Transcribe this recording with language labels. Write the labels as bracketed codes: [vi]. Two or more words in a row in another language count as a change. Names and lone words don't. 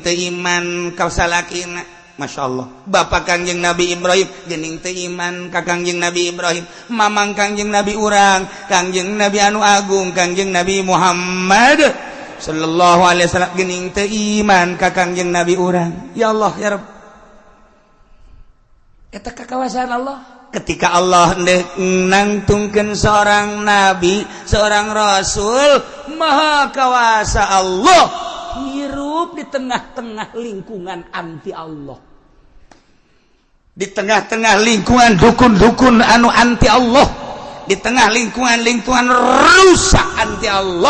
[su] teu iman ka salakina masyaallah bapak Kangjeng Nabi Ibrahim geuning teu iman ka Kangjeng Nabi Ibrahim mamang Kangjeng Nabi urang Kangjeng Nabi anu agung Kangjeng Nabi Muhammad [ar] صلى الله عليه وسلم [su] geuning teu iman ka Kangjeng Nabi urang [ar] يا الله يا رب [su] eta kakawasan Allah ketika Allah nangtungkeun [id] seorang nabi, seorang rasul, [su] maha kawasa Allah hirup di tengah-tengah lingkungan anti Allah. [id] Di tengah-tengah lingkungan dukun-dukun anu anti Allah, di tengah lingkungan rusak anti Allah.